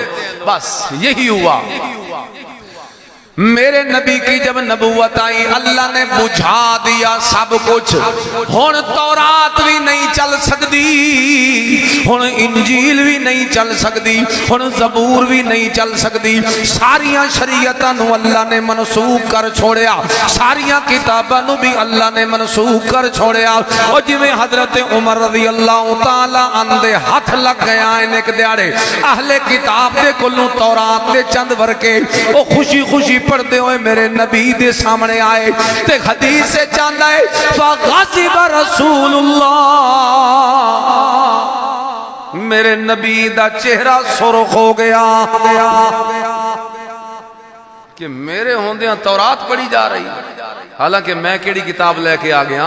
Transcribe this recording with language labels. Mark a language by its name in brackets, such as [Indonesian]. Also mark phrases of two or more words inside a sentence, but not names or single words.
[Urdu] بس یہی ہوا میرے نبی کی جب نبوت آئی اللہ نے بجھا دیا سب کچھ۔ [Punjabi] ہن تورات بھی نہیں چل سکتی، ہن انجیل بھی نہیں چل سکتی، ہن زبور بھی نہیں چل سکتی، ساریاں شریعتاں نو اللہ نے منسوخ کر چھوڑیا، ساریاں کتاباں نو بھی اللہ نے منسوخ کر چھوڑیا۔ اور جویں حضرت عمر رضی اللہ تعالی عنہ دے ہاتھ لگ گیا ایک دیاڑے اہل کتاب دے کولوں تورات دے چند ورکے او خوشی خوشی پڑھتے ہوئے میرے نبی دے سامنے آئے تے حدیث سے چاندہ ہے [Arabic] فغضب رسول اللہ، [Punjabi] میرے نبی دا چہرہ سرخ ہو گیا کہ میرے ہوندیاں تورات پڑھی جا رہی، حالانکہ میں کیڑی کتاب لے کے آ گیا؟